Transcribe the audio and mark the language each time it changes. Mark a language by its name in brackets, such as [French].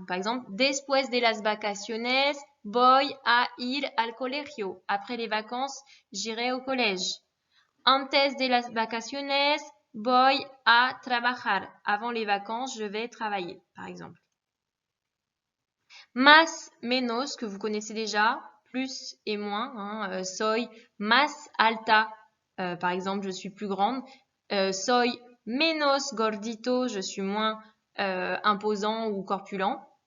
[French] Par exemple, [Spanish] después de las vacaciones, voy a ir al colegio. [French] Après les vacances, j'irai au collège. [Spanish] Antes de las vacaciones, voy a trabajar. [French] Avant les vacances, je vais travailler, par exemple. Más, menos, que vous connaissez déjà, plus et moins. Hein. [Spanish] Soy más alta, [French] par exemple, je suis plus grande. [Spanish] Soy menos gordito, [French] je suis moins imposant ou corpulent.